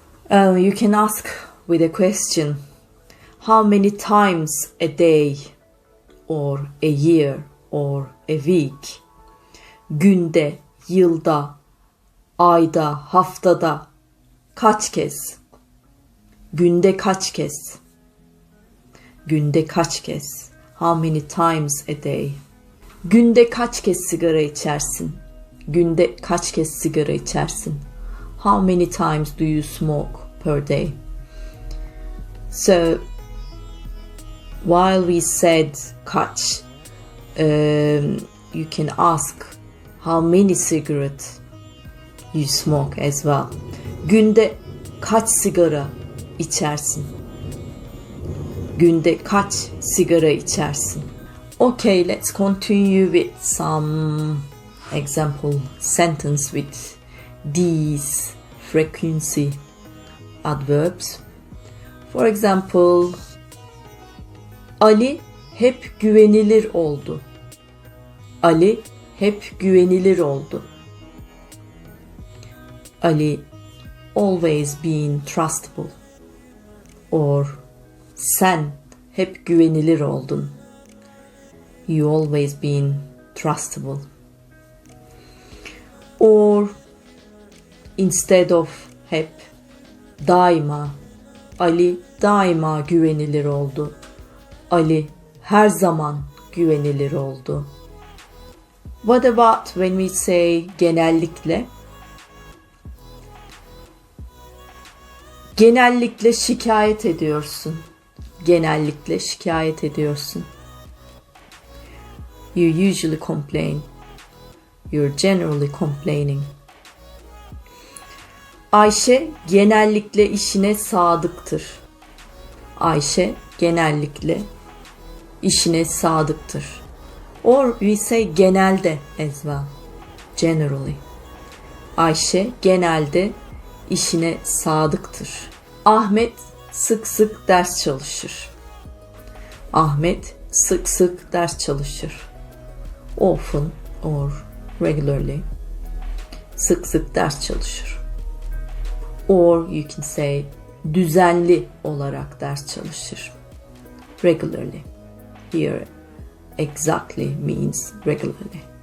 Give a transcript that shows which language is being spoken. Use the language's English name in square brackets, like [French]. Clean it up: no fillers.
[English] You can ask with a question. How many times a day or a year or a week? [Turkish] Günde, yılda, ayda, haftada kaç kez? Günde kaç kez? Günde kaç kez? [English] How many times a day? [Turkish] Günde kaç kez sigara içersin? Günde kaç kez sigara içersin? [English] How many times do you smoke per day? So, while we said kaç, you can ask how many cigarettes you smoke as well. [Turkish] Günde kaç sigara içersin? Günde kaç sigara içersin? [English] Okay, let's continue with some example sentence with these frequency adverbs. For example, [Turkish] Ali hep güvenilir oldu. Ali hep güvenilir oldu. [English] Ali always been trustable. [Turkish] Or sen hep güvenilir oldun. [English] You always been trustable. Or instead of hep, daima. [Turkish] Ali daima güvenilir oldu. Ali her zaman güvenilir oldu. [English] What about when we say genellikle? [Turkish] Genellikle şikayet ediyorsun. Genellikle şikayet ediyorsun. [English] You usually complain. You're generally complaining. [Turkish] Ayşe genellikle işine sadıktır. Ayşe genellikle işine sadıktır. [English] Or we say genelde as well. Generally. [Turkish] Ayşe genelde işine sadıktır. Ahmet sık sık ders çalışır. Ahmet sık sık ders çalışır. [English] Often or regularly. [Turkish] Sık sık ders çalışır. [English] Or you can say [Turkish] düzenli olarak ders çalışır. [English] Regularly. Here exactly means regularly.